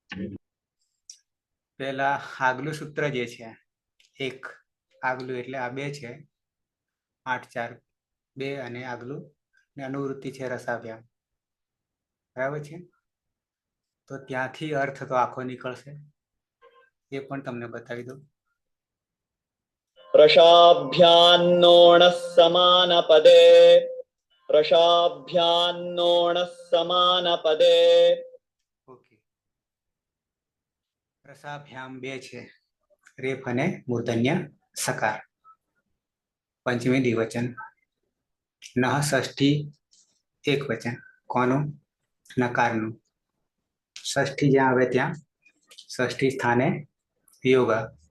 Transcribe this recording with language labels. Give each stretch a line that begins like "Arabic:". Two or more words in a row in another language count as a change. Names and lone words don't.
Gujarati: પેલા આગલું સૂત્ર જે છે એક આગલું એટલે આ બે છે 8 4 2 અને આગલું ને અનુવૃત્તિ છે રસાભ્યામ બરાબર છે તો ત્યાંથી અર્થ તો આખો નીકળશે એ પણ તમને બતાવી દઉં
Sanskrit: प्रशाभ्यान्नोणः समानपदे प्रशाभ्यान्नोणः समानपदे
Gujarati: ઓકે રસાભ્યામ બે છે રેફ અને મૂર્ધન્ય સકાર પંચમી દ્વિવચન નહ ષષ્ઠી એક વચન કોનું નકારનું ષષ્ઠી જ્યાં આવે ત્યાં ષષ્ઠી સ્થાને યોગા